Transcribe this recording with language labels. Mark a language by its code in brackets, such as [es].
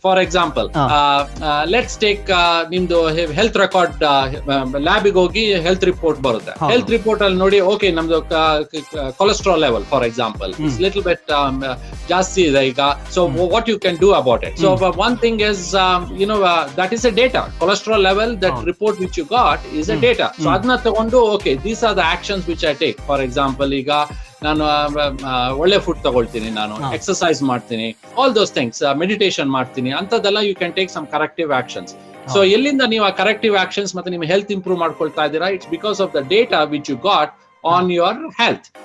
[en] for example, let's take [kn] ನಿಮ್ದು health record, ಲ್ಯಾಬಿಗೆ ಹೋಗಿ health report ಬರುತ್ತೆ. ಹೆಲ್ತ್ ರಿಪೋರ್ಟ್ ಅಲ್ಲಿ ನೋಡಿ, ಓಕೆ ನಮ್ದು cholesterol level for example little bit ಜಾಸ್ತಿ ಇದೆ ಈಗ. [en] So what you can do about it? So one thing is that is a data. Cholesterol level, that report which you got is a data. So [kn] adna tagondu, [en] okay, these are the actions which I take. [kn] For example, iga ನಾನು ಒಳ್ಳೆ food ತಗೊಳ್ತೀನಿ, ನಾನು exercise ಮಾಡ್ತೀನಿ, [en] all those things, [kn] meditation ಮಾಡ್ತೀನಿ ಅಂತದೆಲ್ಲ [en] You can take some corrective actions. [kn] So ಎಲ್ಲಿಂದ ನೀವು ಆ corrective actions ಮತ್ತೆ ನಿಮ್ಮ ಹೆಲ್ತ್ ಇಂಪ್ರೂವ್ ಮಾಡ್ಕೊಳ್ತಾ ಇದ್ದೀರಾ? [en] It's because of the data which you got on your health.